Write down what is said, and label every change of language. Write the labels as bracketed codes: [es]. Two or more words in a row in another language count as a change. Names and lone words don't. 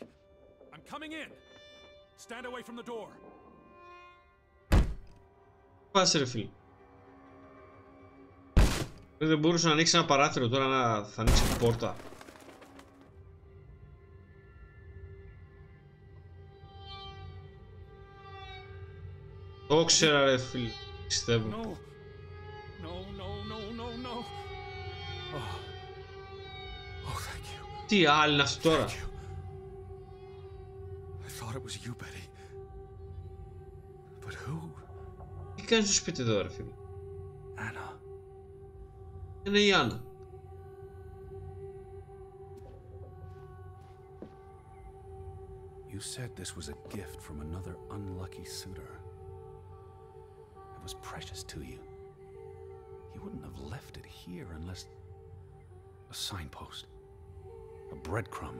[en] I'm coming in. Stand away from the door. [el] Πάσε, ρε φίλε. Δεν μπορούσε να ανοίξει ένα παράθυρο, τώρα να θα ανοίξει την πόρτα. Το ξέρα, ρε φίλε. Πιστεύω. [en] No. No. Oh, thank you. [el] Τι άλλη είναι αυτό τώρα. [en] Thank you. I thought it was you, Betty. But who? [el] Τι κάνεις στο σπίτι εδώ, ρε φίλε. Anna. Είναι η Άννα. [en] You said this was a gift from another unlucky suitor. It was precious to you. You wouldn't have left it here unless... A signpost. A breadcrumb.